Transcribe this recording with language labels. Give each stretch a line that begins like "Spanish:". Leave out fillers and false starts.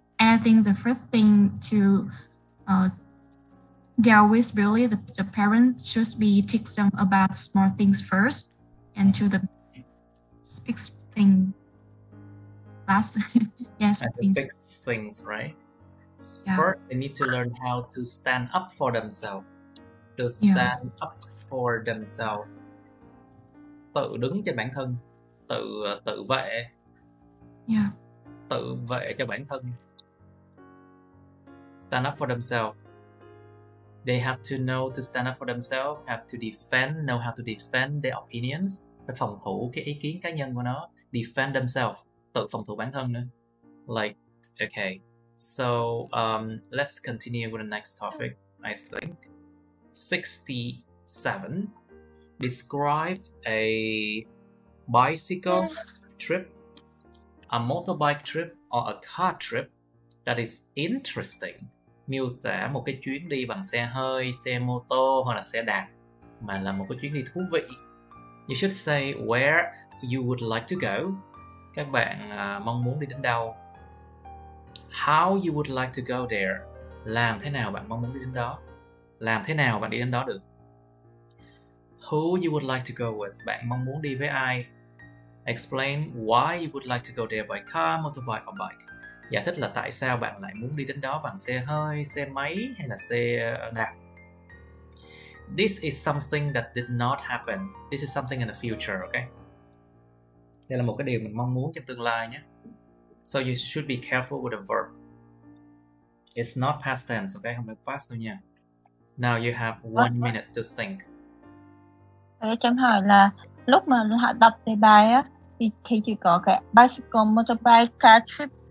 English: And I think the first thing to deal with bully, the parents should be teach them about small things first, and to the big thing last. Yes, and the big things, right? Yeah. First, they need to learn how to stand up for themselves. To stand up for themselves.
Vietnamese: Tự đứng trên bản thân, tự vệ.
English: Yeah.
Vietnamese: Tự vệ cho bản thân.
English: Stand up for themselves. They have to know to stand up for themselves, know how to defend their opinions.
Vietnamese: Phải phòng thủ cái ý kiến cá nhân của nó.
English: Defend themselves.
Vietnamese: Tự phòng thủ bản thân nữa.
English: Like, okay. So, let's continue with the next topic, I think. 67. Describe a bicycle trip, a motorbike trip, or a car trip that is interesting,
Vietnamese: miêu tả một cái chuyến đi bằng xe hơi, xe mô tô hoặc là xe đạp mà là một cái chuyến đi thú vị.
English: You should say where you would like to go.
Vietnamese: Các bạn mong muốn đi đến đâu.
English: How you would like to go there.
Vietnamese: Làm thế nào bạn mong muốn đi đến đó. Làm thế nào bạn đi đến đó được.
English: Who you would like to go with.
Vietnamese: Bạn mong muốn đi với ai.
English: Explain why you would like to go there by car, motorbike or bike.
Vietnamese: Giải thích là tại sao bạn lại muốn đi đến đó bằng xe hơi, xe máy hay là xe đạp.
English: This is something that did not happen. This is something in the future, okay?
Vietnamese: Đây là một cái điều mình mong muốn trong tương lai nhé.
English: So you should be careful with the verb. It's not past tense, okay?
Vietnamese: Không phải past đâu nha.
English: Now you have 1 minute to think.
Vietnamese: Cho em hỏi là lúc mà họ đọc đề bài á thì chỉ có cái bicycle, motorbike, car trip.